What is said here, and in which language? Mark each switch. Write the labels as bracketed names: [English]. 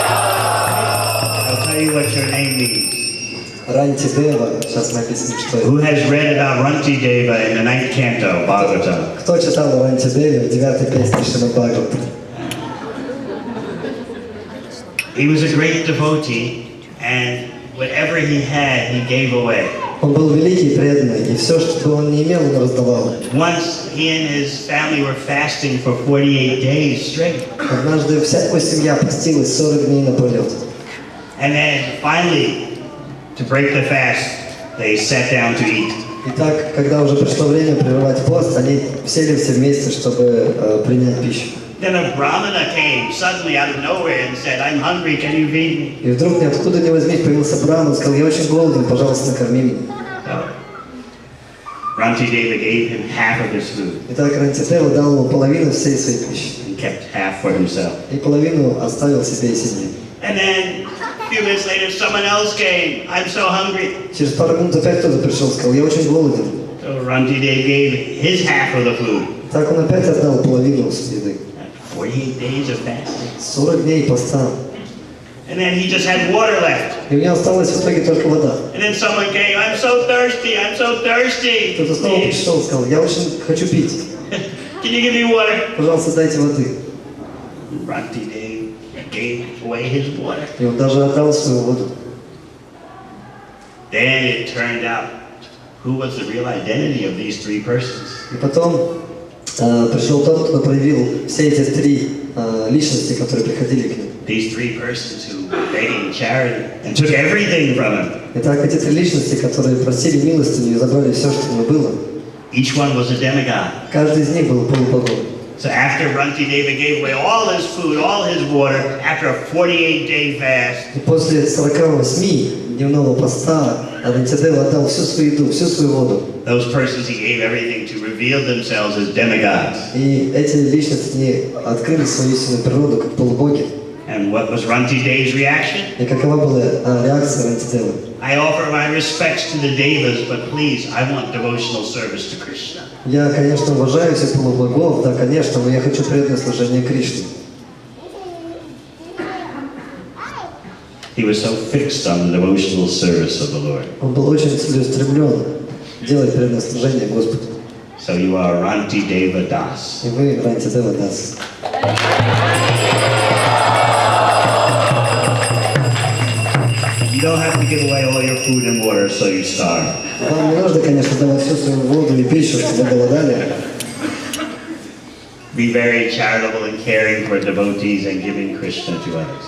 [English] I'll tell you what your name means. [Russian] Рантидева, сейчас мы объясним, что это. [English] Who has read about Rantideva in the 9th canto, Bhagavatam? [Russian] Кто читал о Рантидеве в 9-й песне Шримад Бхагаватам? [English] He was a great devotee, and whatever he had, he gave away. [Russian] Он был великий и преданный, и все, что он не имел, он раздавал. [English] Once he and his family were fasting for 48 days straight. [Russian] Однажды вся его семья постилась 40 дней напролет. [English] And then finally, to break the fast, they sat down to eat. [Russian] И так, когда уже пришло время прерывать пост, они сели все вместе, чтобы принять пищу. [English] Then a brahmana came suddenly out of nowhere and said, "I'm hungry, can you feed me?" [Russian] И вдруг ниоткуда ни возьмись появился браман, сказал: я очень голоден, пожалуйста, накорми меня. [English] Rantideva gave him half of his food [Russian] Итак, Рантидева дал ему половину всей своей пищи. [English] and kept half for himself. [Russian] И половину оставил себе и семье. [English] And then a few minutes later, someone else came. "I'm so hungry." [Russian] Через пару минут опять кто-то пришел, сказал: я очень голоден. [English] So Rantideva gave his half of the food. [Russian] Так он опять отдал половину еды. [English] 48 days of fasting. [Russian] 40 дней поста. [English] And then he just had water left. [Russian] И у него осталась в итоге только вода. [English] And then someone came, "I'm so thirsty, I'm so thirsty." [Russian] Кто-то снова пришел и сказал: я очень хочу пить. [English] Can you give me water? [Russian] Пожалуйста, дайте воды. [English] Rantideva gave away his water. [Russian] И он даже отдал свою воду. [English] Then it turned out who was the real identity of these three persons. [Russian] И потом пришел тот, кто проявил все эти три личности, которые приходили к нему. [English] These three persons who were begging charity and took everything from him. [Russian] Итак, эти три личности, которые просили милостыню и забрали все, что у него было. [English] Each one was a demigod. [Russian] Каждый из них был полубогом. [English] So after Rantideva gave away all his food, all his water, after a 48-day fast, [Russian] И после 48 дневного поста Рантидева отдал всю свою еду, всю свою воду. [English] those persons he gave everything to reveal themselves as demigods. [Russian] И эти личности не открыли свою истинную природу как полубоги. [English] And what was Rantideva's reaction? [Russian] И какова была реакция Рантидевы? [English] I offer my respects to the devas, but please, I want devotional service to Krishna. [Russian] Я, конечно, уважаю всех полубогов, да, конечно, но я хочу преданное служение Кришне. [English] He was so fixed on the devotional service of the Lord. [Russian] Он был очень целеустремлен делать преданное служение Господу. [English] So you are Rantideva Das. [Russian] И вы Рантидева Das. [English] You don't have to give away all your food and water so you starve. [Russian] Вам не нужно, конечно, давать всю свою воду и пищу, чтобы вы голодали. [English] Be very charitable and caring for devotees and giving Krishna to others.